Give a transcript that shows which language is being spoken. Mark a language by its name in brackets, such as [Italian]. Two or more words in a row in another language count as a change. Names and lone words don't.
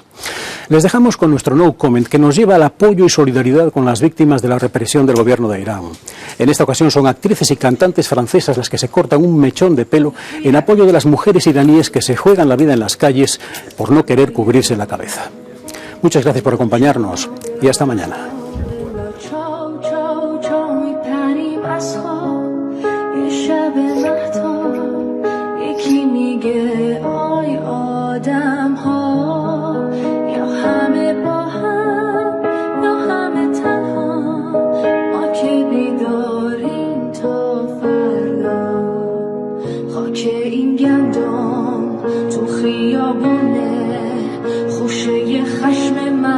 [Spanish] Les dejamos con nuestro No Comment, que nos lleva al apoyo y solidaridad con las víctimas de la represión del gobierno de Irán. En esta ocasión son actrices y cantantes francesas las que se cortan un mechón de pelo en apoyo de las mujeres iraníes que se juegan la vida en las calles por no querer cubrirse la cabeza. Muchas gracias por acompañarnos y hasta mañana. [Persian] شب مهتاب یکی میگه آی آدم ها یا همه با هم یا همه تنها ما که بیداریم تا فردا خاک این گندم تو خیابونه خوشه خشم